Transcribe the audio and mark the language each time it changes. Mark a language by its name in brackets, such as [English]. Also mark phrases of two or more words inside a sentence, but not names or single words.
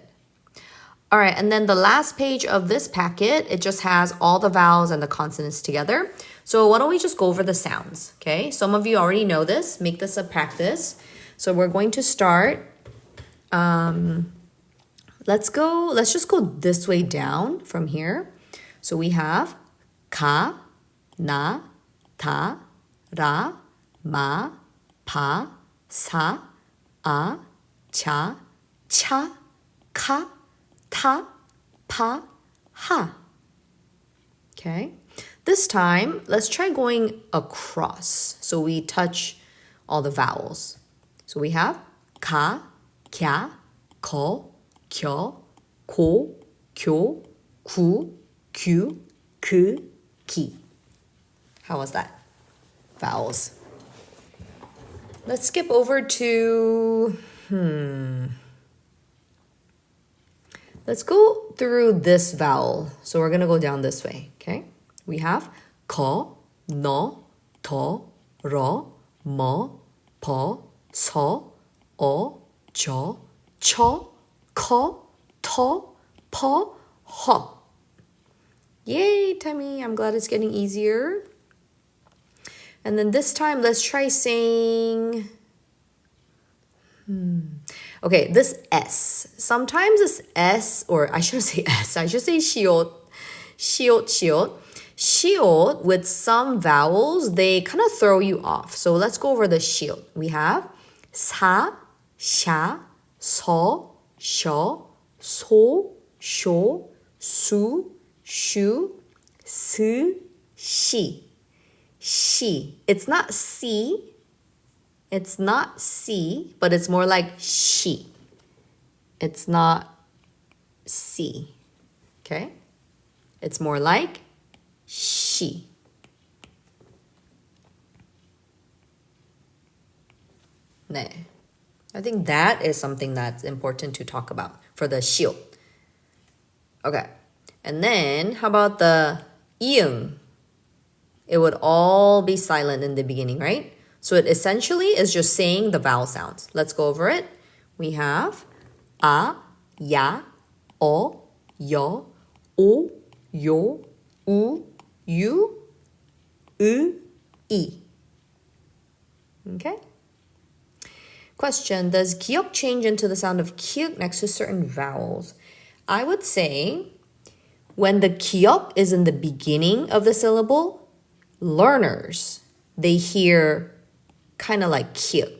[English] All right, and then the last page of this packet, it just has all the vowels and the consonants together. So why don't we just go over the sounds, okay? Some of you already know this. Make this a practice. So we're going to start. Let's just go this way down from here. So we have [Korean] 가, 나, 다, 라, 마, 바, 사, 아, 자, 차, 카, 타, 파, 하. [English] Okay. This time, let's try going across. So we touch all the vowels. So we have [Korean] 가, 갸, 거, 겨, 고, 교, 구, 규, 그, 기. [English] How was that? Vowels. Let's skip over to, Let's go through this vowel. So we're going to go down this way, okay? We have [Korean] 고, 노, 도, 로, 모, 보, 소, 오, 조, 초, 코, 토, 포, 호. [English] Yay, Tammy. I'm glad it's getting easier. And then this time, let's try saying... Okay, this S. Sometimes this S, or I shouldn't say S, I should say shiot. Shiot, with some vowels, they kind of throw you off. So let's go over the shiot. We have [Korean] 사, 샤, 서, 셔, 소, 쇼, 수, 슈, 스, 시. [English] She. It's not C. It's not C, but it's more like she. It's not C. Okay? It's more like she. I think that is something that's important to talk about for the 秀. Okay. And then how about the 应? It would all be silent in the beginning, right? So it essentially is just saying the vowel sounds. Let's go over it. We have a, [Korean] 야, 어, 여, 오, 요, 우, 유, 이. [English] Okay? Question, does 기역 change into the sound of kiuk next to certain vowels? I would say when the 기역 is in the beginning of the syllable, learners, they hear kind of like kiuk.